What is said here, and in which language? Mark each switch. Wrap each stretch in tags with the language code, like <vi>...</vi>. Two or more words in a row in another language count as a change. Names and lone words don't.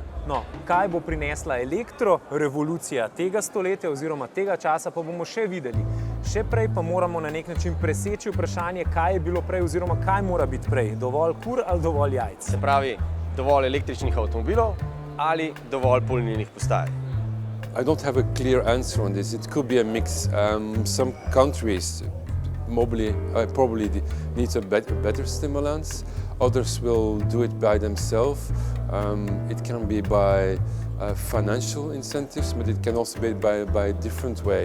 <sl>No, kaj bo prinesla elektrorevolucija tega stoletja oziroma tega časa, pa bomo še videli. Še prej pa moramo na nek način preseči vprašanje, kaj je bilo prej oziroma kaj mora biti prej. Dovolj kur ali dovolj jajc? Se pravi, dovolj električnih avtomobilov ali dovolj polnilnih postaj?</sl> <en>I don't have a clear answer on this. It could be a mix. Some countries probably need a better stimulants. Others will do it by themselves. It can be by financial incentives, but it can also be by a different way.</en>